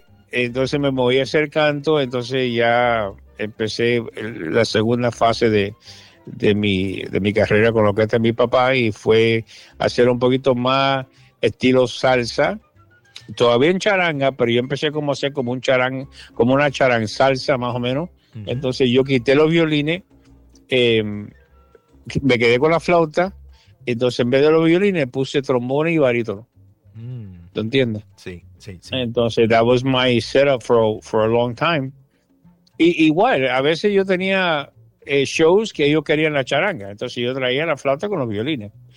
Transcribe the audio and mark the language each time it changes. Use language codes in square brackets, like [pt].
[es] Entonces me moví a hacer canto, entonces ya empecé la segunda fase de mi carrera con la orquesta de mi papá, y fue hacer un poquito más estilo salsa, todavía en charanga, pero yo empecé como a hacer como una charanga salsa más o menos. Entonces yo quité los violines, me quedé con la flauta, entonces en vez de los violines puse trombones y barítono. ¿Te entiendes? Sí. [en] Entonces that was my setup for a long time. [es] Y igual, a veces yo tenía shows que ellos querían la charanga, entonces yo traía la flauta con los violines.